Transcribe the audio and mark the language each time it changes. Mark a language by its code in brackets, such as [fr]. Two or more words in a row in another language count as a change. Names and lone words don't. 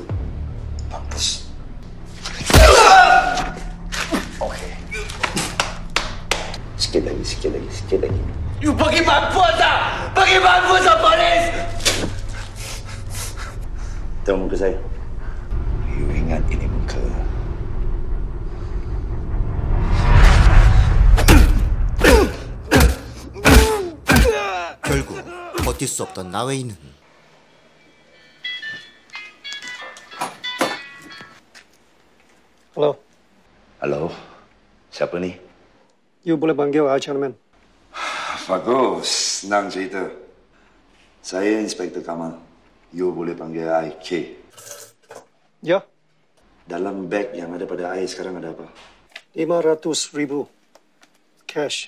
[ms] Mampus. Okey. Sikit lagi. You pergi mampus tak? Pergi mampus lah, polis! Tengok muka saya. You ingat ini muka. [ko] 결국 버틸 수 없던 나웨이는 [ms] Halo. Siapa ni? You boleh panggil Chairman. Bagus. Senang cerita. Saya Inspektor Kamal. You boleh panggil I K. Ya. Dalam beg yang ada pada I sekarang ada apa? 500,000 cash.